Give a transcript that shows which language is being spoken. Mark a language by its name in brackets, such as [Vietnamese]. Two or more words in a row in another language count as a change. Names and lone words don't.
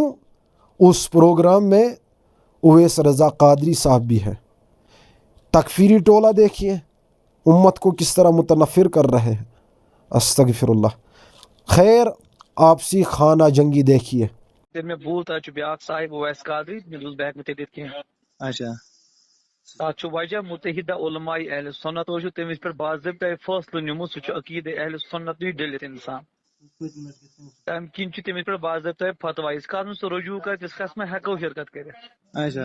[Urdu] اس پروگرام میں اویس رضا قادری صاحب بھی ہے۔ تکفیری ٹولہ دیکھیے امت کو کس طرح متنفر کر رہے ہیں۔ استغفر اللہ۔ خیر، آپسی خانہ جنگی دیکھیے۔ میں بولتا بیاکھ صاحب اویس قادری بہت میں دِتھ کینٛہہ۔ اچھا [Kashmiri] تَتھ چھُ وجہ متحدہ علماء اہل سنت چھُ تٔمِس پٮ۪ٹھ باضٲبطہٕ فٲصلہٕ نیوٗمُت، سُہ چھُ عقیدٕ اہل سنت نِش ڈٔلِتھ اِنسان۔ تَمہِ کِنۍ چھُ تٔمِس پٮ۪ٹھ باضٲبطہٕ فتویٰ، یِژھ کالس نہٕ سُہ رجوع کرِ تِژھ کالس منٛز ہٮ۪کو شرکت کٔرِتھ۔ [Urdu] اچھا